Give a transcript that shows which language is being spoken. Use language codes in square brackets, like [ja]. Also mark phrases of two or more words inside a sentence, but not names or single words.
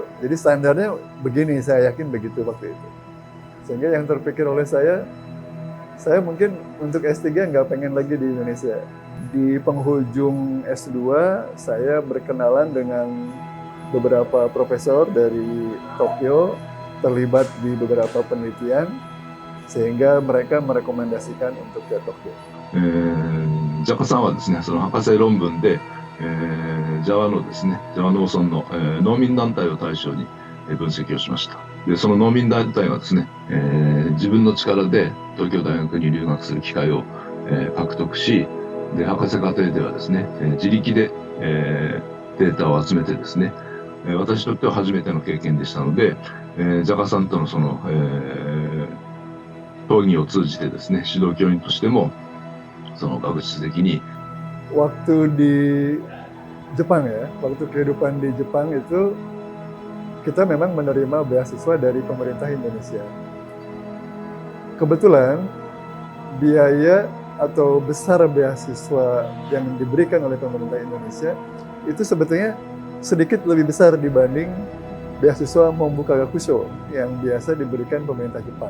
[id] Jadi standarnya begini, saya yakin begitu waktu itu. Sehingga yang terpikir oleh saya mungkin untuk S3 nggak pengen lagi di Indonesia. Di penghujung S2 saya berkenalan dengan beberapa profesor dari Tokyo, terlibat di beberapa penelitian, sehingga mereka merekomendasikan untuk ke Tokyo. [ja] JACA さんはですね、その博士論文で、JAWA のですね、JAWA農村の、農民団体を対象に分析をしました。で、その農民団体がですね、自分の力で東京大学に留学する機会を、獲得し、で、博士課程ではですね、自力で、データを集めてですね、私にとっては初めての経験でしたので、JACA さんとのその、討議を通じてですね、指導教員としてもその学術的に。 [id] Waktu di Jepang ya, waktu kehidupan di Jepang itu kita memang menerima beasiswa dari pemerintah Indonesia. Kebetulan biaya atau besar beasiswa yang diberikan oleh pemerintah Indonesia itu sebetulnya sedikit lebih besar dibanding beasiswa Mombuka Gakusho yang biasa diberikan pemerintah Jepang.